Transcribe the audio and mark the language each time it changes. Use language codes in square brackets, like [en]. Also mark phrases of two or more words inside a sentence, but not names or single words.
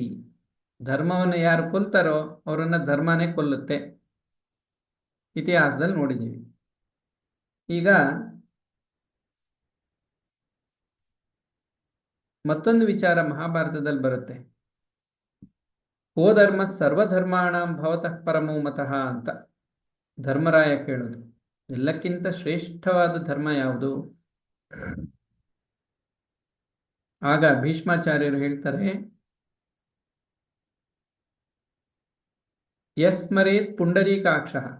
[kn] ಧರ್ಮವನ್ನು ಯಾರು ಕೊಲ್ತಾರೋ ಅವರನ್ನ ಧರ್ಮನೇ ಕೊಲ್ಲುತ್ತೆ. ಇತಿಹಾಸದಲ್ಲಿ ನೋಡಿದ್ದೀವಿ. ಈಗ ಮತ್ತೊಂದು ವಿಚಾರ ಮಹಾಭಾರತದಲ್ಲಿ ಬರುತ್ತೆ. [sa] ಕೋ ಧರ್ಮ ಸರ್ವಧರ್ಮಾಣಂ ಭವತಃ ಪರಮೋ ಮತಃ [kn] ಅಂತ ಧರ್ಮರಾಯ ಕೇಳೋದು. ಎಲ್ಲಕ್ಕಿಂತ ಶ್ರೇಷ್ಠವಾದ ಧರ್ಮ ಯಾವುದು? ಆಗ ಭೀಷ್ಮಾಚಾರ್ಯರು ಹೇಳ್ತಾರೆ, [sa] ಯಸ್ಮರೇತ್ ಪುಂಡರೀಕಾಕ್ಷ.